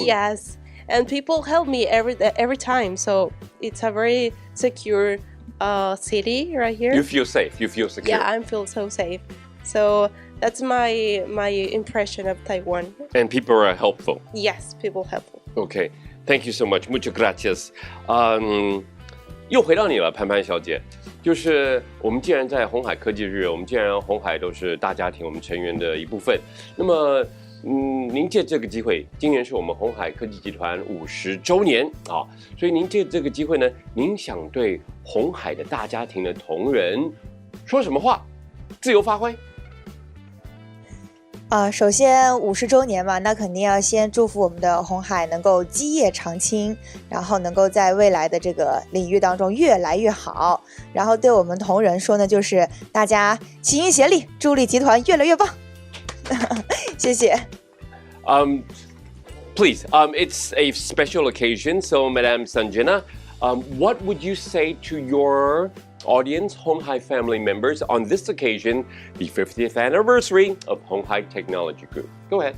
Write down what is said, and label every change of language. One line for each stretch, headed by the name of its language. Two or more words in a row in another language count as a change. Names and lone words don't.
English: Yes, and people help me every time. So it's a very secure city right here. You feel safe. You feel secure. Yeah, I feel so safe. So that's my impression of Taiwan. And people are helpful. Yes, people helpful. Okay, thank you so much.
Spanish: Muchas gracias.
Chinese: 又回到你了，潘潘小姐。就是我们既然在鸿海科技日，我们既然鸿海都是大家庭，我们成员的一部分。那么您借这个机会，今年是我们鸿海科技集团50周年啊，所以您借这个机会呢，您想对鸿海的大家庭的同仁说什么话？自由发挥。首先50周年嘛，那肯定要先祝福我们的鸿海能够基业长青，然后能够在未来的这个领域当中越来越好。然后对我们同仁说呢，就是大家齐心协力，助力集团越来越棒。谢谢。
English: Please, it's a special occasion, so Madame Sanjana, what would you say to your audience,鴻海family members, on this occasion, the 50th anniversary of鴻海Technology Group? Go ahead.